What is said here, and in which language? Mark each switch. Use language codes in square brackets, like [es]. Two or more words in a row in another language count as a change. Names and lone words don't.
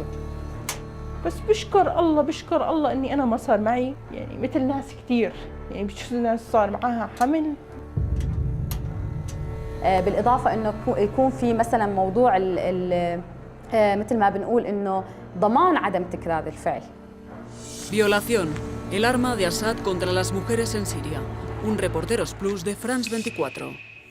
[ar] بس بشكر الله إني أنا ما صار معي يعني مثل ناس كثير، يعني بشوف ناس صار معها حمل. بالإضافة إنه يكون في مثلا موضوع مثل ما بنقول إنه ضمان عدم تكرار الفعل. [es] Violación, el arma de Assad contra las mujeres en Siria. Un Reporteros Plus de France 24.